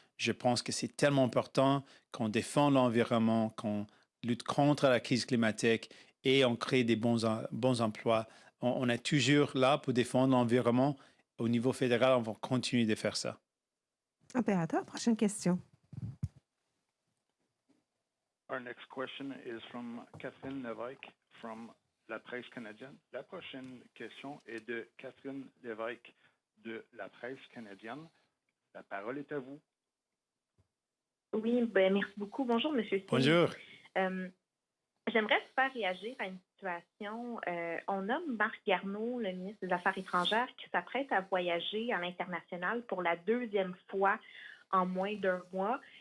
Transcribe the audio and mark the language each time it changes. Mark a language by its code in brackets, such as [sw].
[fr] Je pense que c'est tellement important qu'on défende l'environnement, qu'on lutte contre la crise climatique et on crée des bons emplois. On est toujours là pour défendre l'environnement. Au niveau fédéral, on va continuer de faire ça. Opérateur, prochaine question. [en] Our next question is from Catherine Lévesque from La Presse canadienne. [fr] La prochaine question est de Catherine Lévesque de La Presse canadienne. La parole est à vous. Oui, ben, merci beaucoup. Bonjour, M. Singh. Bonjour. J'aimerais vous faire réagir à une situation. On nomme Marc Garneau, le ministre des Affaires étrangères, qui s'apprête à voyager à l'international pour la deuxième fois en moins d'un mois.